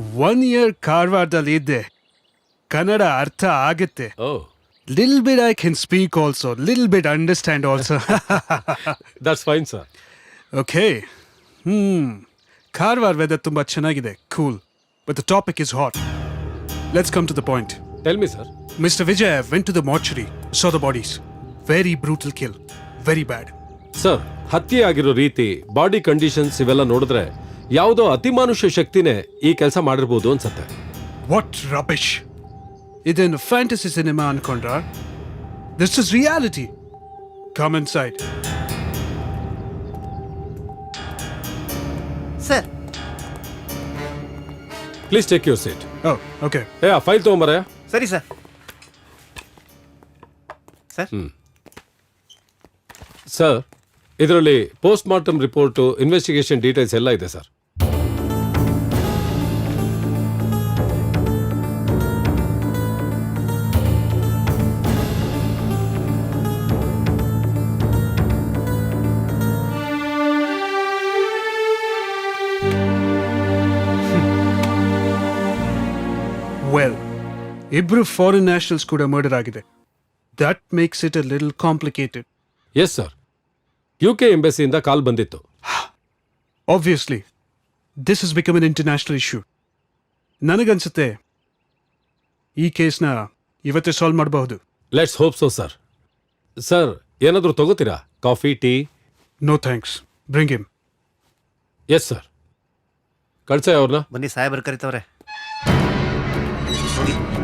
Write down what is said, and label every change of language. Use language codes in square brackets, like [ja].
[kn] 1 year ಕಾರವಾರದಲ್ಲಿ ಇದ್ದೆ. ಕನ್ನಡ ಅರ್ಥ ಆಗುತ್ತೆ. ಓ, [en] Little bit I can speak also. Little bit understand also. That's fine sir. Okay. [kn] Karwar weather ತುಂಬಾ ಚೆನ್ನಾಗಿದೆ. [en] Cool. But the topic is hot. Let's come to the point. Tell me sir. Mr. Vijay went to the mortuary, saw the bodies. Very brutal kill. Very bad. [kn] Sir, ಹತ್ಯೆ ಆಗಿರೋ ರೀತಿ, body conditions ಇವೆಲ್ಲ ನೋಡಿದ್ರೆ ಯಾವುದೋ ಅತಿಮಾನುಷ್ಯ ಶಕ್ತಿನೇ ಈ ಕೆಲಸ ಮಾಡಿರ್ಬೋದು ಅನ್ಸತ್ತೆ. [en] What rubbish! [kn] Idin fantasy cinema ankondra. [en] This is reality. Come inside. [kn] Sir, [en] Please take your seat. Oh, okay. [kn] ಏ, ಆ ಫೈಲ್ ತೊಗೊಂಬರ. ಸರಿ ಸರ್. ಸರ್, ಸರ್, ಇದರಲ್ಲಿ post mortem report, investigation details ಎಲ್ಲ ಇದೆ sir. Well, Ibru foreign nationals kuda murder agide. [en] That makes it a little complicated. [kn] Yes sir, UK ಎಂಬಸಿಯಿಂದ ಕಾಲ್ ಬಂದಿತ್ತು. [en] Obviously, this has become an international issue. [kn] ನನಗನ್ಸುತ್ತೆ ಈ ಕೇಸ್ನ ಇವತ್ತೇ solve ಮಾಡಬಹುದು. [en] let's hope so [kn] sir. Sir, ಏನಾದರೂ ತಗೋತೀರಾ? Coffee, tea? [en] No thanks. Bring him. [kn] Yes sir. ಕಳ್ಸ ಅವ್ರನ್ನ. ಬನ್ನಿ, ಸಾಹೇಬರು ಕರಿತವ್ರೆ. ಹೋಗಿ.